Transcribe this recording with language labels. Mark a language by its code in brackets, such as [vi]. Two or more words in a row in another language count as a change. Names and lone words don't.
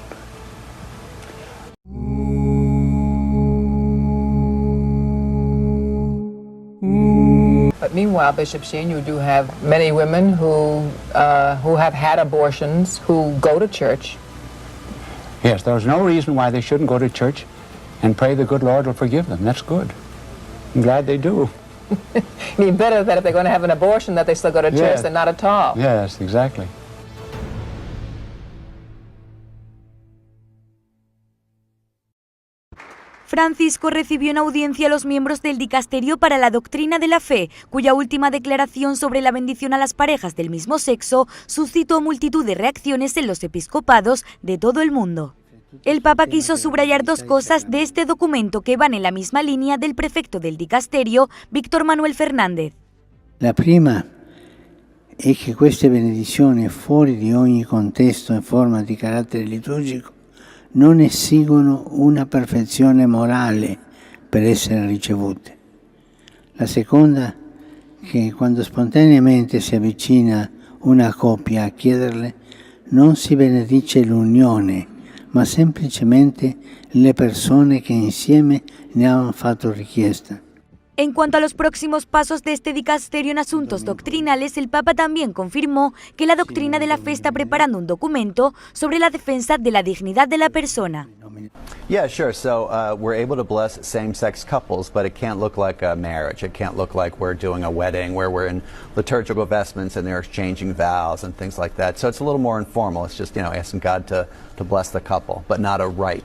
[en] But meanwhile, Bishop Sheen, you do have many women who have had abortions, who go to church. Yes, there's no reason why they shouldn't go to church and pray the good Lord will forgive them. That's good. I'm glad they do. It'd be better that if they're going to have an abortion that they still go to church Yes. than not at all. Yes, exactly. [es] Francisco recibió en audiencia a los miembros del Dicasterio para la Doctrina de la Fe, cuya última declaración sobre la bendición a las parejas del mismo sexo suscitó multitud de reacciones en los episcopados de todo el mundo. El Papa quiso subrayar dos cosas de este documento que van en la misma línea del prefecto del dicasterio, Víctor Manuel Fernández. [it] La prima è che queste benedizioni, fuori di ogni contesto e forma di carattere liturgico, non esigono una perfezione morale per essere ricevute. La seconda, che quando spontaneamente si avvicina una coppia a chiederle, non si benedice l'unione, ma semplicemente le persone che insieme ne hanno fatto richiesta. [es] En cuanto a los próximos pasos de este dicasterio en asuntos doctrinales, el Papa también confirmó que la doctrina de la fe está preparando un documento sobre la defensa de la dignidad de la persona. [en] Yeah, sure. So we're able to bless same-sex couples, but it can't look like a marriage. It can't look like we're doing a wedding where we're in liturgical vestments and they're exchanging vows and things like that. So it's a little more informal. It's just, asking God to bless the couple, but not a rite,